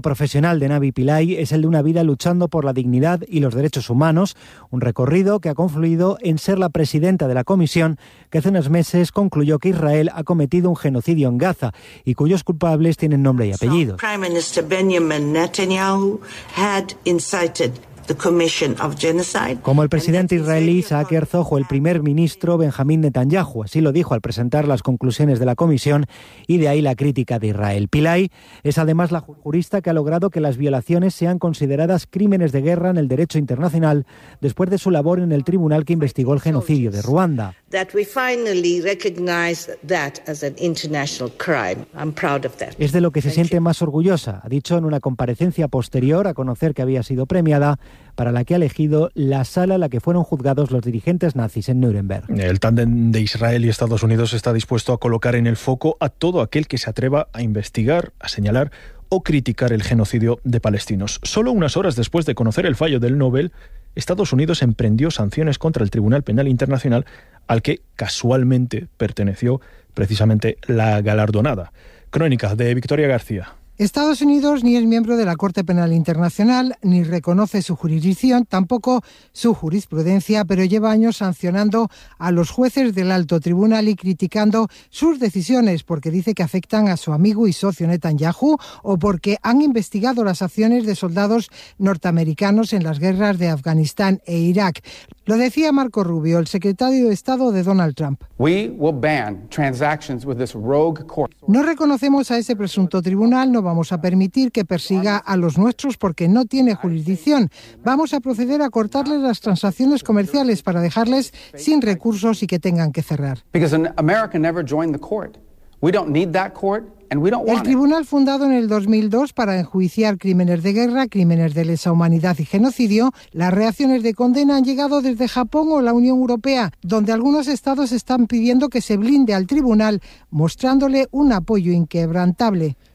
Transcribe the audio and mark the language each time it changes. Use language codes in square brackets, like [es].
[es] profesional de Navi Pillay es el de una vida luchando por la dignidad y los derechos humanos, un recorrido que ha confluido en ser la presidenta de la comisión que hace unos meses concluyó que Israel ha cometido un genocidio en Gaza y cuyos culpables tienen nombre y apellido. [en] Prime Minister Benjamin Netanyahu had incited the commission of genocide. [es] Como el presidente israelí Isaac Herzog o el primer ministro Benjamín Netanyahu, así lo dijo al presentar las conclusiones de la comisión, y de ahí la crítica de Israel. Pillay es además la jurista que ha logrado que las violaciones sean consideradas crímenes de guerra en el derecho internacional después de su labor en el tribunal que investigó el genocidio de Ruanda. [en] That we finally recognize that as an international crime. I'm proud of that. [es] Es de lo que se siente más orgullosa, ha dicho en una comparecencia posterior a conocer que había sido premiada, para la que ha elegido la sala a la que fueron juzgados los dirigentes nazis en Núremberg. El tándem de Israel y Estados Unidos está dispuesto a colocar en el foco a todo aquel que se atreva a investigar, a señalar o criticar el genocidio de palestinos. Solo unas horas después de conocer el fallo del Nobel, Estados Unidos emprendió sanciones contra el Tribunal Penal Internacional, al que casualmente perteneció precisamente la galardonada. Crónica de Victoria García. Estados Unidos ni es miembro de la Corte Penal Internacional, ni reconoce su jurisdicción, tampoco su jurisprudencia, pero lleva años sancionando a los jueces del alto tribunal y criticando sus decisiones porque dice que afectan a su amigo y socio Netanyahu o porque han investigado las acciones de soldados norteamericanos en las guerras de Afganistán e Irak. Lo decía Marco Rubio, el secretario de Estado de Donald Trump. [en] We will ban transactions with this rogue court. [es] No reconocemos a ese presunto tribunal, no vamos a permitir que persiga a los nuestros porque no tiene jurisdicción. Vamos a proceder a cortarles las transacciones comerciales para dejarles sin recursos y que tengan que cerrar. [en] Because an American never joined the court. We don't need that court. [es] El tribunal fundado en el 2002 para enjuiciar crímenes de guerra, crímenes de lesa humanidad y genocidio, las reacciones de condena han llegado desde Japón o la Unión Europea, donde algunos estados están pidiendo que se blinde al tribunal, mostrándole un apoyo inquebrantable.